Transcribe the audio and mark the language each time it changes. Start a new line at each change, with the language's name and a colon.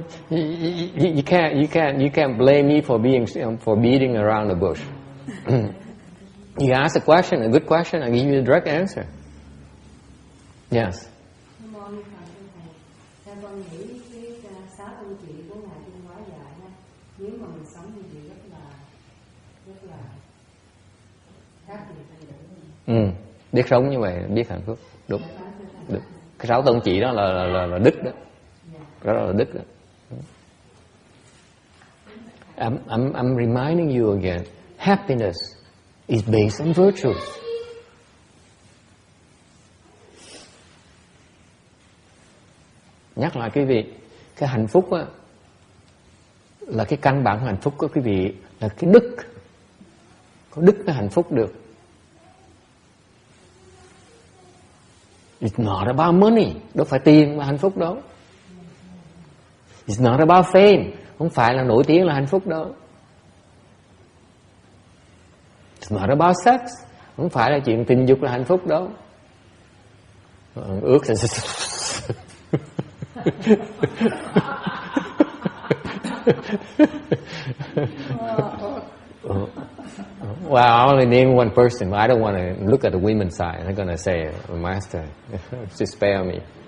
English: You can't blame me for beating around the bush. You ask a question, a good question, I give you a direct answer. Yes.
Vietnamese: Theo con nghĩ cái 6 tôn chỉ của Ngài Trung Hóa dạy ha, nếu mà mình sống như vậy rất là khác biệt thay đổi. Biết sống như vậy, biết hạnh phúc, đúng. Được. Cái 6 tôn chỉ đó là đức đó, đó là đức đó.
English: I'm reminding you again, happiness is based on virtues.
Vietnamese: Nhắc lại quý vị, cái hạnh phúc á, là cái căn bản hạnh phúc của quý vị là cái đức. Có đức mới hạnh phúc được.
English: It's not about money,
Vietnamese: đâu phải tiền mà hạnh phúc đâu.
English: It's not about fame,
Vietnamese: không phải là nổi tiếng là hạnh phúc đâu.
English: It's not about sex,
Vietnamese: không phải là chuyện tình dục là hạnh phúc đâu. Ước là
English: well, I only name one person, but I don't want to look at the women's side. I'm going to say, Master, just spare me.